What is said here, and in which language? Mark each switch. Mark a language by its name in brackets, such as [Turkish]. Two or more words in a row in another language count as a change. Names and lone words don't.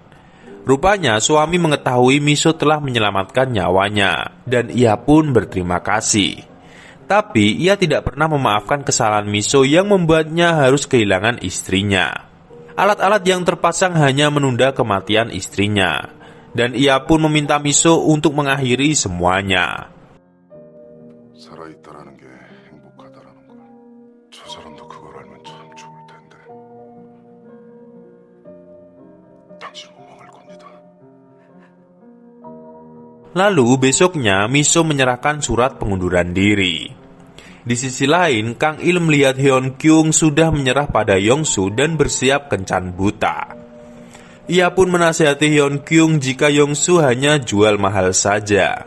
[Indonesian] Rupanya, suami mengetahui Miso telah menyelamatkan nyawanya, dan ia pun berterima kasih. Tapi, ia tidak pernah memaafkan kesalahan Miso yang membuatnya harus kehilangan istrinya. Alat-alat yang terpasang hanya menunda kematian istrinya, dan ia pun meminta Miso untuk mengakhiri semuanya. [Korean] 살아있다라는 게 행복하다라는 걸. 저 사람도 그걸 알면 참 좋을 텐데. 당신 못 망할 겁니다. [Indonesian] Lalu besoknya Miso menyerahkan surat pengunduran diri. Di sisi lain, Kang Il melihat Hyun Kyung sudah menyerah pada Yongsu dan bersiap kencan buta. Ia pun menasihati Hyun Kyung jika Yongsu hanya jual mahal saja.